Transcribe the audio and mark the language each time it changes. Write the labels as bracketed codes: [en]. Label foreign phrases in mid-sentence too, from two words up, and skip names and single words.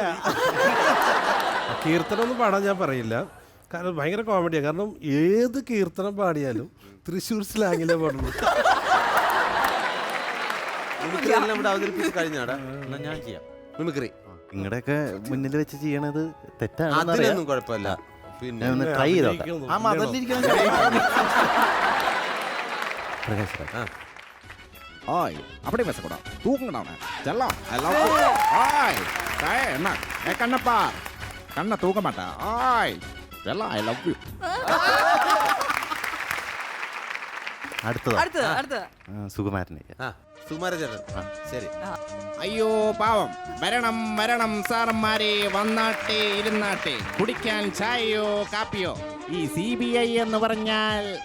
[ml] കീർത്തനം ഒന്നും പാടാൻ ഞാൻ പറയില്ല, കാരണം ഭയങ്കര കോമഡിയാണ്. കാരണം ഏത് കീർത്തനം പാടിയാലും തൃശ്ശൂർ സ്ലാങ്ങിലേ പാടുള്ളൂ. അവതരിപ്പിച്ച് കഴിഞ്ഞാടാ ഞാൻ ചെയ്യാം മിമിക്രി. നിങ്ങളുടെയൊക്കെ മുന്നിൽ വെച്ച് ചെയ്യണത് തെറ്റാണ്. അതിനൊന്നും കുഴപ്പമില്ല. പിന്നെ ട്രൈ [ta] அப்படி பேசக்கூடாது, தூங்கணும். [en] செல்லம் I love you. [ta] ஆய் என்ன கண்ணப்பா, கண்ணை தூக்க மாட்டேன். [en] ஆய் செல்லம் I love you. [ml] അടുത്തത് സുകുമാരനെ. സുകുമാരചേട്ടൻ ശരി. അയ്യോ പാവം, വരണം വരണം സാറന്മാരെ, വന്നാട്ടെ ഇരുന്നാട്ടെ, കുടിക്കാൻ ചായയോ കാപ്പിയോ. ഈ CBI എന്ന് പറഞ്ഞാൽ